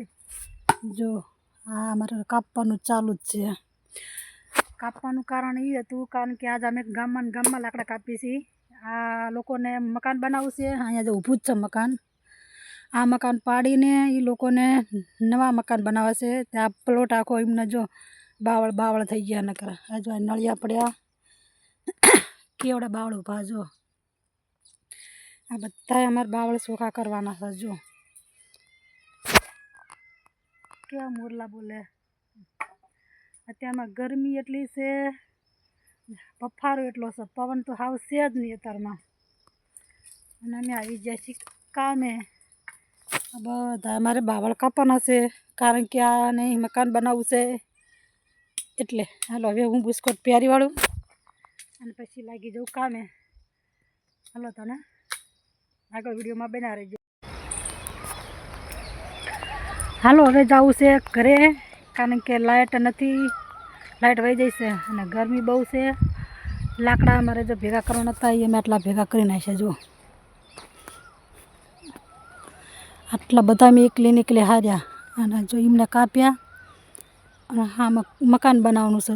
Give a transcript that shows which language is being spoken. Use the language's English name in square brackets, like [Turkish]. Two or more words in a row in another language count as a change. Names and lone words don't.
[Gujarati] જો હાં અમારે કાપવાનું ચાલુ જ છે। કાપવાનું કારણ એ હતું કારણ કે આજ અમે ગામમાં લાકડા કાપી છીએ। આ લોકોને મકાન બનાવવું છે। અહીંયા જો ઊભું જ છે મકાન। આ મકાન પાડીને એ લોકોને નવા મકાન બનાવે છે। ત્યાં પ્લૉટ આખો એમને જો બાવળ બાવળ થઈ ગયા નકર। આ જો નળિયા પડ્યા કેવડા બાવળ ઉભા જો। આ બધાય અમારે બાવળ સોખા કરવાના છે। જો ક્યાં મોરલા બોલે। અત્યારમાં ગરમી એટલી છે બફારો એટલો છે। પવન તો હાવ છે જ નહીં અત્યારમાં। અને અમે આવી ગયા છીએ કામે। બધા અમારે બાવળ કાપવાના છે કારણ કે આને મકાન બનાવવું છે એટલે। હાલો હવે હું બુસ્કોટ પ્યારી વાળું અને પછી લાગી જાઉં કામે। હાલો તને આગળ વિડિયો મેં બના રહીજો। હાલો હવે જાવું છે ઘરે કારણ કે લાઇટ નથી। લાઇટ વહી જઈ છે અને ગરમી બહુ છે। લાકડા અમારે જો ભેગા કરવાના હતા એ અમે આટલા ભેગા કરી નાખ્યા। જો આટલા બધા મેં એકલી હાર્યા અને જો એમને કાપ્યા અને હાં મકાન બનાવવાનું છે।